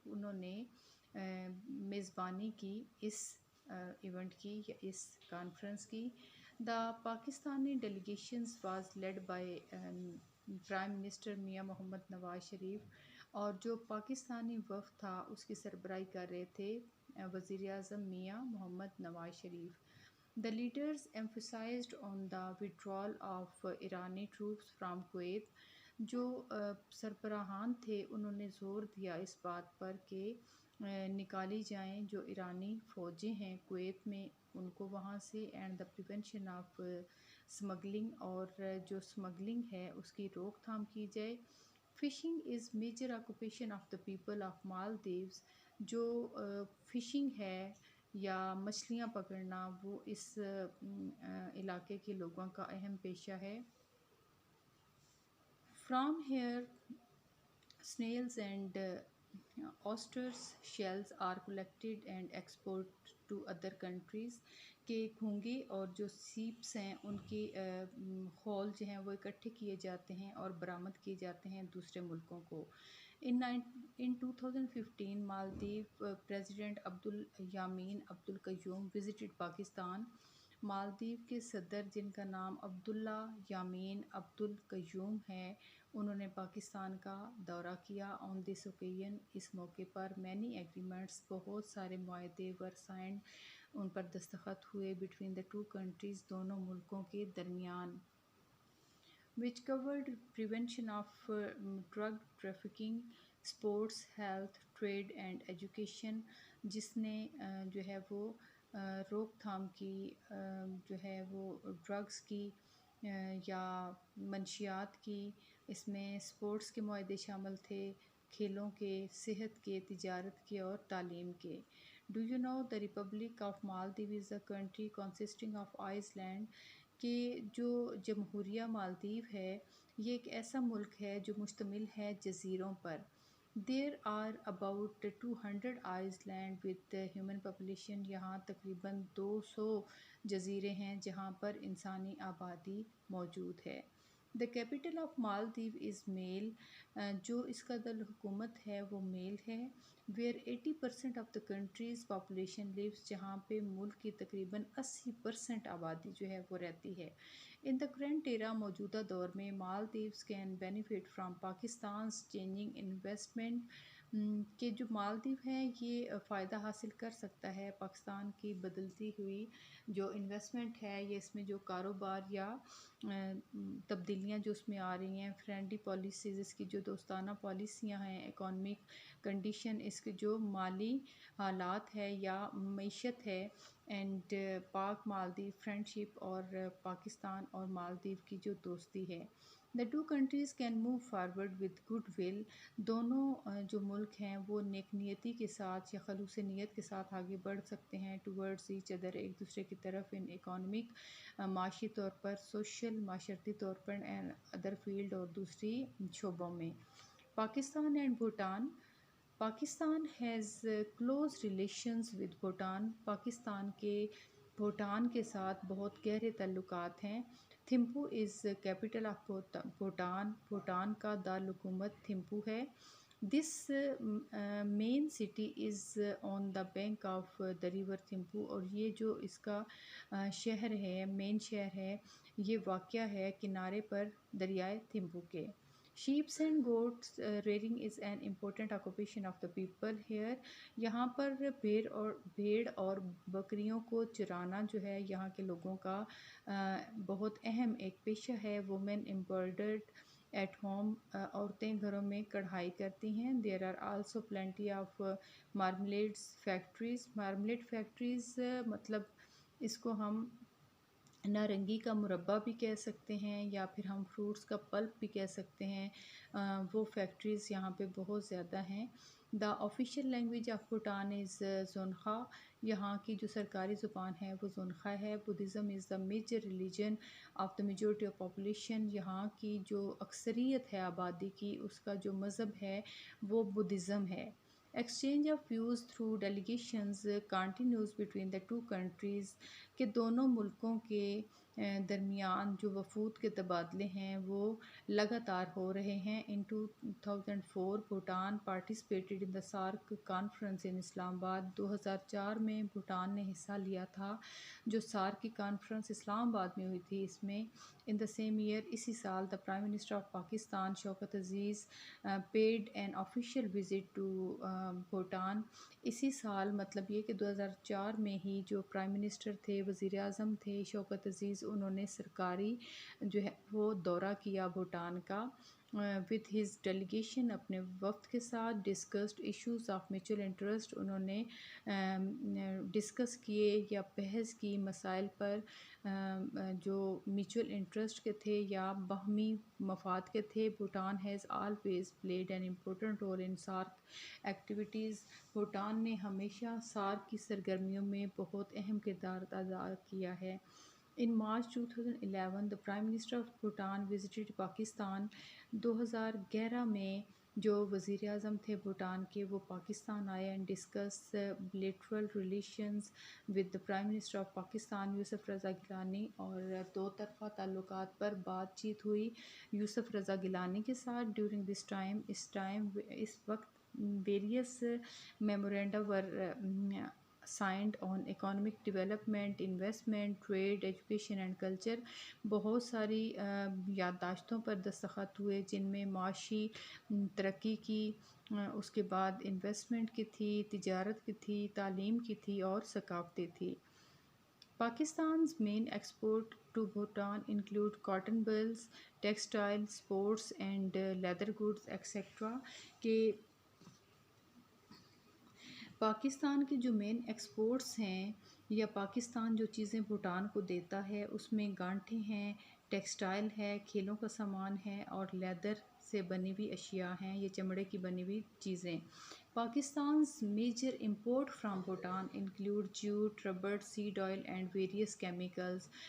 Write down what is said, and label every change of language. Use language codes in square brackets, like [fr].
[ur] انہوں نے میزبانی کی اس ایونٹ کی یا اس کانفرنس کی. [en] the Pakistani delegations was led by prime minister Mian Muhammad Nawaz Sharif, [ur] اور جو پاکستانی وفد تھا اس کی سربراہی کر رہے تھے وزیر اعظم میاں محمد Nawaz Sharif. [en] The leaders emphasized on the withdrawal of Irani troops from Kuwait. [ur] جو سربراہان تھے انہوں نے زور دیا اس بات پر کہ نکالی جائیں جو ایرانی فوجیں ہیں کویت میں، ان کو وہاں سے، [en] and the prevention of smuggling, [ur] اور جو اسمگلنگ ہے اس کی روک تھام کی جائے. [en] Fishing is major occupation of the people of Maldives. [ur] جو فشنگ ہے یا مچھلیاں پکڑنا وہ اس علاقے کے لوگوں کا اہم پیشہ ہے. [en] From here snails and oysters shells are collected and exported to other countries. [ur] کہ گھونگے اور جو سیپس ہیں ان کے خول جو ہیں وہ اکٹھے کیے جاتے ہیں اور برآمد کیے جاتے ہیں دوسرے ملکوں کو. [en] In 2015 Maldives president Abdulla Yameen Abdul Qayoom visited Pakistan. [ur] Maldives کے صدر جن کا نام عبداللہ یامین عبد القیوم ہے، انہوں نے پاکستان کا دورہ کیا. [en] on this occasion, [ur] اس موقع پر [en] many agreements [ur] بہت سارے معاہدے [en] were signed, [ur] ان پر دستخط ہوئے [en] between the two countries [ur] دونوں ملکوں کے درمیان. [en] which covered prevention of drug trafficking, sports, health, trade and education. [ur] جس نے جو ہے وہ روک تھام کی جو ہے وہ ڈرگس کی یا منشیات کی. اس میں اسپورٹس کے معاہدے شامل تھے، کھیلوں کے، صحت کے، تجارت کے اور تعلیم کے. [en] do you know the republic of Maldives is a country consisting of island [ur] کہ جو جمہوریہ مالدیو ہے یہ ایک ایسا ملک ہے جو مشتمل ہے جزیروں پر. [en] There are about 200 island with human population. [ur] یہاں تقریباً 200 جزیرے ہیں جہاں پر انسانی آبادی موجود ہے. [en] The capital of Maldives is Male. [ur] جو اس کا دارالحکومت ہے وہ میل ہے. [en] Where 80% of the country's population lives. [ur] جہاں پہ ملک کی تقریباً 80% آبادی جو ہے وہ رہتی ہے. [en] in the current era, [ur] موجودہ دور میں، [en] Maldives can benefit from Pakistan's changing investment. [ur] کہ جو مالدیو ہے یہ فائدہ حاصل کر سکتا ہے پاکستان کی بدلتی ہوئی جو انویسٹمنٹ ہے، یا اس میں جو کاروبار یا تبدیلیاں جو اس میں آ رہی ہیں، [en] friendly policies, [ur] اس کی جو دوستانہ پالیسیاں ہیں، [en] economic condition, [ur] اس کے جو مالی حالات ہے یا معیشت ہے، [en] and Pak Maldives friendship [ur] اور پاکستان اور مالدیو کی جو دوستی ہے. [en] The two countries can move forward with goodwill. [ur] دونوں جو ملک ہیں وہ نیک نیتی کے ساتھ یا خلوص نیت کے ساتھ آگے بڑھ سکتے ہیں [en] towards each other, [ur] ایک دوسرے کی طرف، [en] in economic [ur] معاشی طور پر، سوشل معاشرتی طور پر، [en] and other field [ur] اور دوسری شعبوں میں. [en] Pakistan and Bhutan. Pakistan has close relations with Bhutan. [ur] Pakistan کے بھوٹان کے ساتھ بہت گہرے تعلقات ہیں. [en] Thimphu is capital of Bhutan. [ur] بھوٹان کا دارالحکومت تھمپو ہے. [en] This main city is on the bank of the river Thimphu. [ur] اور یہ جو اس کا شہر ہے، مین شہر ہے، یہ واقع ہے کنارے پر دریائے تھمپو کے. [en] Sheeps and goats rearing is an important occupation of the people here. [ur] یہاں پر بھیڑ اور بکریوں کو چرانا جو ہے یہاں کے لوگوں کا بہت اہم ایک پیشہ ہے. [en] Women embroidered at home. [ur] عورتیں گھروں میں کڑھائی کرتی ہیں. [en] There are also plenty of marmalades factories. [ur] مارملیڈ factories مطلب اس کو ہم نارنگی کا مربع بھی کہہ سکتے ہیں، یا پھر ہم فروٹس کا پلپ بھی کہہ سکتے ہیں. وہ فیکٹریز یہاں پہ بہت زیادہ ہیں. [en] The official language of Bhutan is Dzongkha. [ur] یہاں کی جو سرکاری زبان ہے وہ زونخا ہے. [en] Buddhism is the major religion of the majority of population. [ur] یہاں کی جو اکثریت ہے آبادی کی، اس کا جو مذہب ہے وہ بدھزم ہے. [en] Exchange of views through delegations continues between the two countries. [ur] کہ دونوں ملکوں کے درمیان جو وفود کے تبادلے ہیں وہ لگاتار ہو رہے ہیں. [en] In 2004 Bhutan participated in the SAARC conference in Islamabad. [ur] 2004 میں بھوٹان نے حصہ لیا تھا جو سارک کی کانفرنس اسلام آباد میں ہوئی تھی. [en] اس میں in the same year, [ur] اسی سال، [en] The prime minister of Pakistan Shaukat Aziz paid an official visit to Bhutan. [ur] اسی سال مطلب یہ کہ 2004 میں ہی جو پرائم منسٹر تھے، وزیر اعظم تھے شوکت عزیز، انہوں نے سرکاری جو ہے وہ دورہ کیا بھوٹان کا [en] with his delegation, [ur] اپنے وفد کے ساتھ. [en] Discussed issues of mutual interest. [ur] انہوں نے ڈسکس کیے یا بحث کی مسائل پر جو میوچل انٹرسٹ کے تھے یا باہمی مفاد کے تھے. [en] Bhutan has always played an important role in SAARC activities. [ur] Bhutan نے ہمیشہ سارک کی سرگرمیوں میں بہت اہم کردار ادا کیا ہے. [en] In March 2011 the Prime Minister of Bhutan visited Pakistan. [ur] 2011 میں جو وزیر اعظم تھے بھوٹان کے وہ پاکستان آئے [en] and discuss bilateral relations with the Prime Minister of Pakistan Yousuf Raza Gilani. [ur] اور دو طرفہ تعلقات پر بات چیت ہوئی یوسف رضا گیلانی کے ساتھ. [en] During this time [ur] اس وقت [en] various memoranda were signed on economic development, investment, trade, education and culture. [ur] بہت ساری یادداشتوں پر دستخط ہوئے جن میں معاشی ترقی کی، اس کے بعد انویسٹمنٹ کی تھی، تجارت کی تھی، تعلیم کی تھی اور ثقافتی تھی. [en] Pakistan's main export to Bhutan include cotton balls, textile, sports and leather goods, etc. [ur] کہ پاکستان کے جو مین ایکسپورٹس ہیں یا پاکستان جو چیزیں بھوٹان کو دیتا ہے اس میں گانٹھیں ہیں، ٹیکسٹائل ہے، کھیلوں کا سامان ہے، اور لیدر سے بنی ہوئی اشیاء ہیں، یہ چمڑے کی بنی ہوئی چیزیں. [en] Pakistan's major import from Bhutan include jute, rubber, seed oil and various chemicals.